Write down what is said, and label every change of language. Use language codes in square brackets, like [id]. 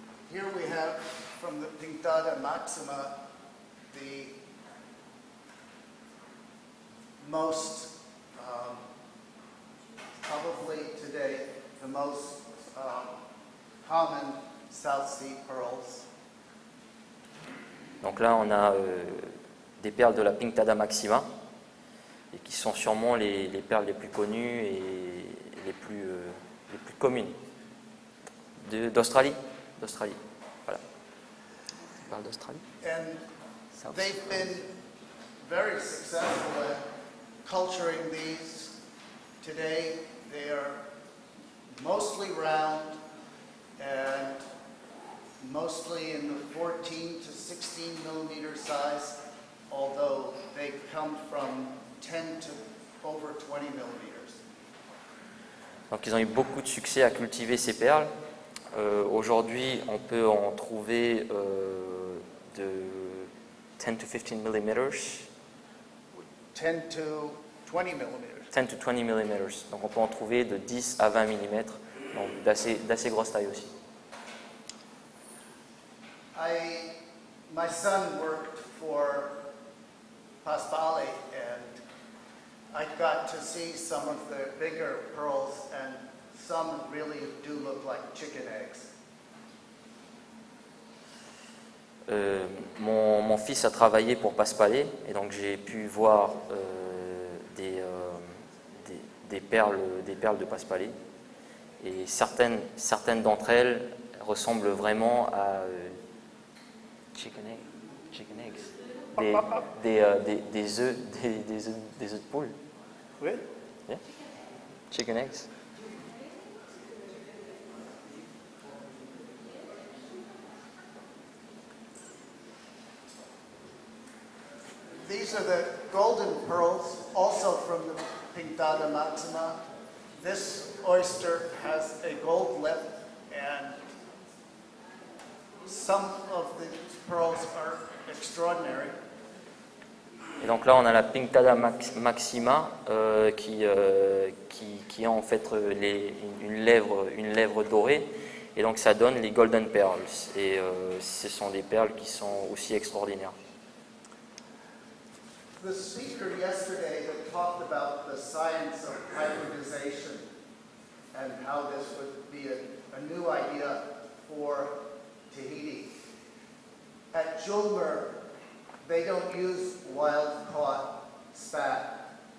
[en] Here we have from the Pintada Maxima the most, probably today, the most common South Sea pearls. [fr] Donc là, on a des perles de la Pintada Maxima, et qui sont sûrement les perles les plus connues et les plus communes. D'Australie. Voilà. Les perles d'Australie. [en] And they've been very successful at culturing these. Today, they are mostly round and mostly in the 14 to 16 millimeter size, although they come from 10 to over 20 millimeters. [fr] Donc ils ont eu beaucoup de succès à cultiver ces perles. Aujourd'hui, on peut en trouver de [en] 10 to 15 millimeters. 10 to 20 millimeters. 10 to 20 millimeters. [fr] Donc on peut en trouver de 10 à 20 mm, donc d'assez grosse taille aussi. [en] My son worked for Paspali, and I got to see some of the bigger pearls, and some really do look like chicken eggs. [fr] Mon fils a travaillé pour Paspalé, et donc j'ai pu voir des perles de Paspalé, et certaines d'entre elles ressemblent vraiment à [en] chicken eggs, [fr] des œufs de poule. Oui? [en] Yeah? Chicken eggs. These are the golden pearls, also from the Pintada Maxima. This oyster has a gold lip, and some of the pearls are extraordinary. [fr] Et donc là, on a la Pintada Maxima qui a en fait une lèvre dorée, et donc ça donne les Golden Pearls. Et ce sont des perles qui sont aussi extraordinaires. [en] The speaker yesterday had talked about the science of hybridization and how this would be a new idea for Tahiti. At Julmer, they don't use wild-caught spat.